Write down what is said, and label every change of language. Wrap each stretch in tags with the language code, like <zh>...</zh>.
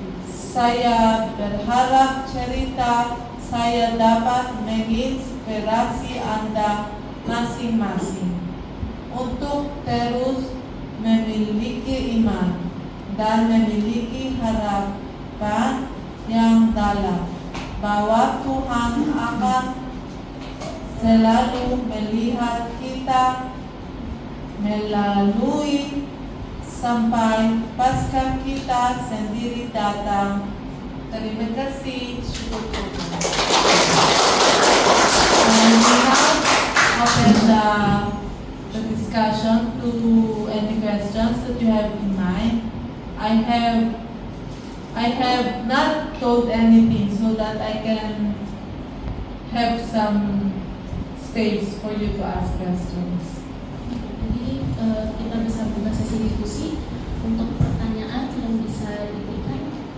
<id>Saya berharap cerita saya dapat menginspirasi Anda masing-masing untuk terus memiliki iman dan memiliki harapan yang dalam bahwa Tuhan akan selalu melihat kita melalui sampai pasca kita sendiri datang. Terima kasih.</id> <en>And we now open the discussion to any questions that you have in mind. I have not told anything so that I can have some space for you to ask questions.</en> <id>Jadi kita bisa buka sesi diskusi untuk pertanyaan yang bisa diberikan.</id>